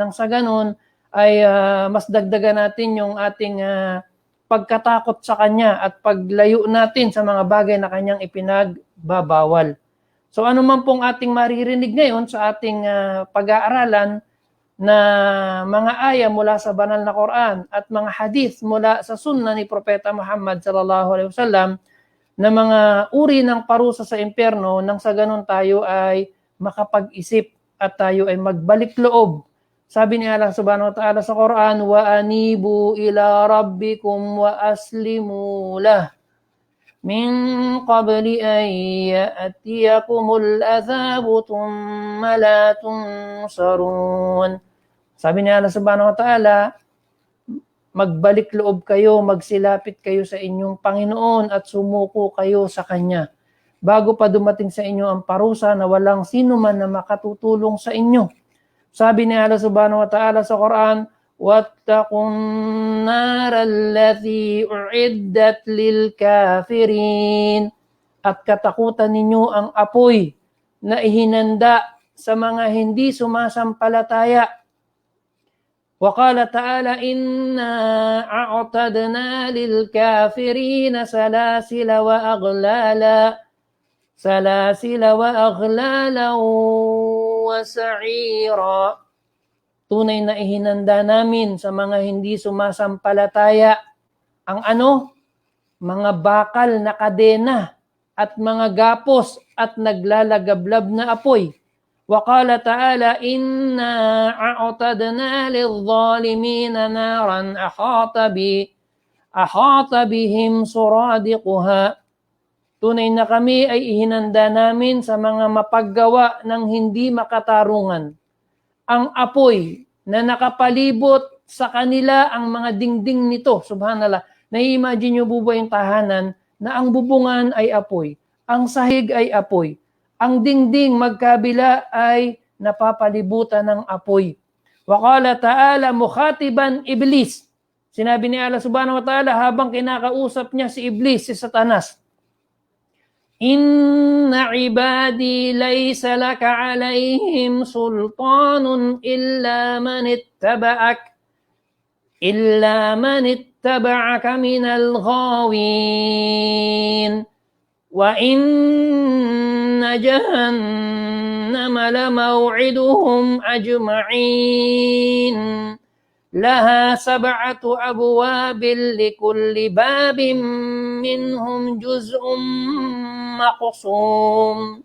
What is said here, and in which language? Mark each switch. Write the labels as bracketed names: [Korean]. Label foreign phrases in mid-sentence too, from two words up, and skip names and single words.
[Filipino] Nang sa ganun ay mas dagdagan natin yung ating pagkatakot sa kanya at paglayo natin sa mga bagay na kanyang ipinagbabawal. So ano man pong ating maririnig ngayon sa ating pag-aaralan na mga aya mula sa banal na Quran at mga hadith mula sa sunna ni Propeta Muhammad [Arabic] صلى الله عليه وسلم [Filipino] na mga uri ng parusa sa impyerno, nang sa ganun tayo ay makapag-isip at tayo ay magbalik loob Sabi ni Allah [Arabic] سبحانه وتعالى [Filipino] sa Quran, [Arabic] وَأَنِيبُوا إِلَىٰ رَبِّكُمْ وَأَسْلِمُوا لَهُ مِن قَبْلِ أَن يَأْتِيَكُمُ الْعَذَابُ ثُمَّ لَا تُنصَرُونَ. [Filipino] Sabi ni Allah [Arabic] سبحانه وتعالى, [Filipino] magbalik loob kayo, magsilapit kayo sa inyong Panginoon at sumuko kayo sa Kanya bago pa dumating sa inyo ang parusa na walang sino man na makatutulong sa inyo. Sabi ni Allah [Arabic] سبحانه وتعالى [Filipino] sa Quran, [Arabic] وَاتَّقُوا النَّارَ الَّتِي أُعِدَّتْ لِلْكَافِرِينَ. [Filipino] At katakutan ninyo ang apoy na ihinanda sa mga hindi sumasampalataya. [Arabic] وَقَالَ تَعَالَى إِنَّا أَعْتَدْنَا لِلْكَافِرِينَ سَلَاسِلَ وَأَغْلَالًا وَسَعِيرًا. [Filipino] Tunay na ihinanda namin sa mga hindi sumasampalataya ang mga bakal na kadena at mga gapos at naglalagablab na apoy. [Arabic] وَقَالَ تَعَالَى إِنَّا أَعْتَدْنَا لِلظَّالِمِينَ نَارًا أَحَاطَ بِهِمْ سُرَادِقُهَا. [Filipino] Tunay na kami ay ihinanda namin sa mga mapaggawa ng hindi makatarungan ang apoy na nakapalibot sa kanila ang mga dingding nito. Subhanallah. Nai-imagine nyo po ba yung tahanan na ang bubungan ay apoy, ang sahig ay apoy, ang dingding magkabila ay napapalibutan ng apoy. [Arabic] وقال تعالى مخاطبا إبليس. [Filipino] Sinabi ni Allah [Arabic] سبحانه وتعالى [Filipino] habang kinakausap niya si iblis, si Satanas, [Arabic] إِنَّ عِبَادِي لَيْسَ لَكَ عَلَيْهِمْ سُلْطَانٌ إِلَّا مَنِ اتَّبَعَكَ مِنَ الْغَاوِينَ وَإِنَّ جَهَنَّمَ لَمَوْعِدُهُمْ أَجْمَعِينَ لَهَا سَبْعَةُ أَبْوَابٍ لِكُلِّ بَابٍ مِنْهُمْ جُزْءٌ مَقْسُومٌ.